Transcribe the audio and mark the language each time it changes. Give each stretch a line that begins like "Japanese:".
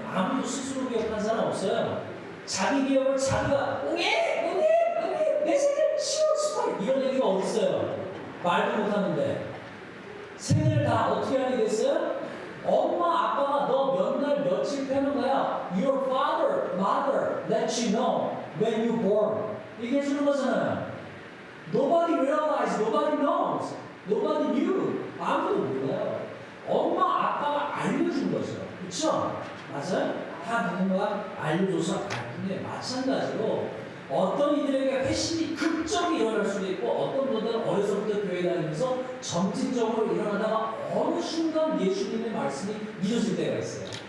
Korean: 아무도 스스로 기억한 사람 없어요. 자기 기억을 자기가 응애, 내 생일 10월 18일 이런 얘기가 어딨어요? 말도 못하는데 생일을 다 어떻게 하게 됐어요? 엄마, 아빠가 너 몇 날 며칠 태어난 거야.
English: Your father, mother let you know when you born.
Korean: 얘기해 주는 거잖아요.
English: Nobody realized, nobody knows, nobody knew.
Korean: 아무도 몰라요. 엄마, 아빠가 알려준 거죠. 그렇죠? 맞아요? 다 누군가 알려줘서 알뿐이에요. 마찬가지로 어떤 이들에게 회심이 급적이 일어날 수도 있고 어떤 분들은 어려서부터 교회 다니면서 점진적으로 일어나다가 어느 순간 예수님의 말씀이 믿어질 때가 있어요.